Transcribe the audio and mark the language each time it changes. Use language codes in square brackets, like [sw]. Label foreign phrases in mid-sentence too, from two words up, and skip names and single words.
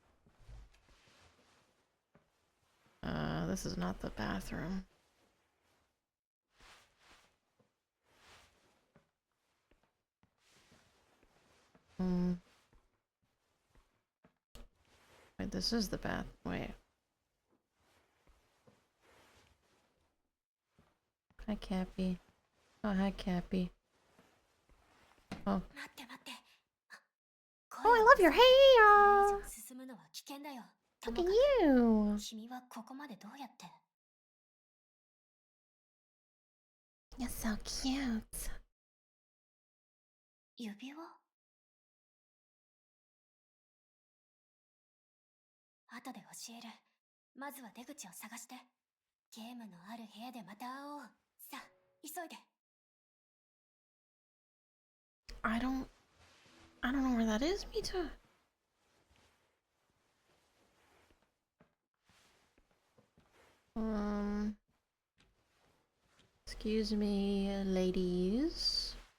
[en] This is not the bathroom. Wait, this is the bath. Wait. Hi, Cappy. Oh, hi, Cappy. Oh. Oh, I love your hair. Look at you. You're so cute. [ja] 指輪後で教える。まずは出口を探して。ゲームのある部屋でまた会おう。さあ、急いで。 [en] I don't know where that is, Mita. Excuse me, ladies.